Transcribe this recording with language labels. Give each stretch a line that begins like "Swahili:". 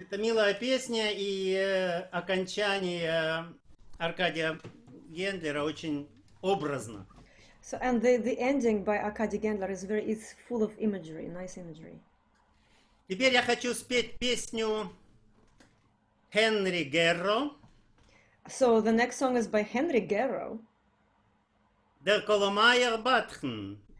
Russian: Это милая песня, и окончание Аркадия Гендлера очень образно.
English: So, and the ending by Arkady Gendler is full of imagery, nice imagery.
Russian: Теперь я хочу спеть песню Henry Guerro,
English: So the next song is by Henry Guerro.
Yiddish: Der Kolomaier Батхен.